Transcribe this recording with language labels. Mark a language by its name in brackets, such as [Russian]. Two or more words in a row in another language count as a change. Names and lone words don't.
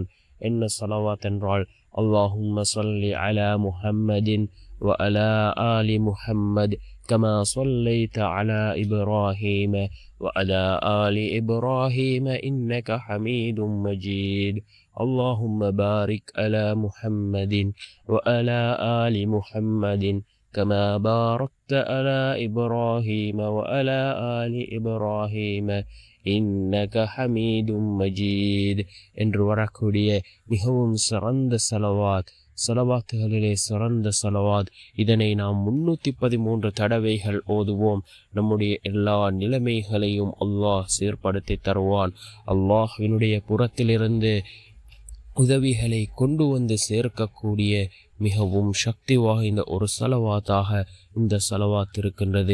[Tamil] என்ன ஸலவாத் என்றால், [Arabic] اللهم صل على محمد وعلى آل محمد كما صليت على إبراهيم وعلى آل إبراهيم إنك حميد مجيد. اللهم بارك على محمد وعلى آل محمد كما باركت على إبراهيم وعلى آل إبراهيم إنك حميد مجيد [Tamil] என்று வரக்கூடிய மிகவும் சிறந்த ஸலவாத்துகளிலே சிறந்த ஸலவாத். இதனை நாம் 313 தடவைகள் ஓதுவோம். நம்முடைய எல்லா நிலைமைகளையும் அல்லாஹ் சீர்படுத்தி தருவான். அல்லாஹ்வினுடைய புறத்திலிருந்து உதவிகளை கொண்டு வந்து சேர்க்கக்கூடிய மிகவும் சக்தி வாய்ந்த ஒரு ஸலவாத்தாக இந்த ஸலவாத் இருக்கின்றது.